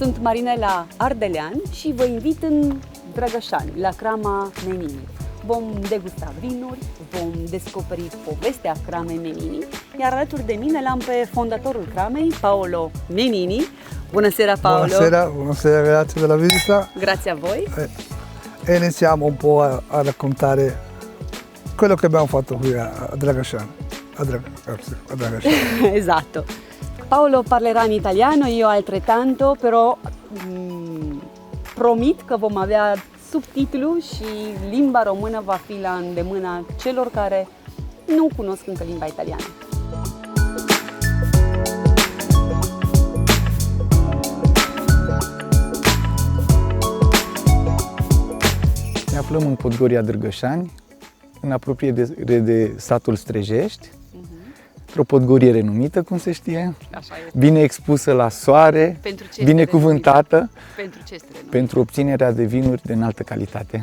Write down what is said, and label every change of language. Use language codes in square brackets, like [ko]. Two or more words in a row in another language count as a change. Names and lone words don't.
[ro] Marinela Ardelean și vă invit în Drăgășani, la Crama Menini. Vom degusta vinuri, vom descoperi povestea Cramei Menini, iar alături de mine l-am pe fondatorul cramei, Paolo Menini. Bună seara, Paolo! [it] Buonasera, grazie della visita. Grazie a voi! E iniziamo un po' a raccontare quello che abbiamo fatto qui a Dragășani. A Dragășani. Esatto. Paolo parlerà in italiano, io altrettanto, però [ro] promit că vom avea subtitlu și limba română va fi la îndemâna celor care nu cunosc încă limba italiană. Ne aflăm în Podgoria Drăgășani, în apropiere de satul Strejești, într-o podgorie renumită, cum se știe, bine expusă la soare, binecuvântată pentru obținerea de vinuri de înaltă calitate.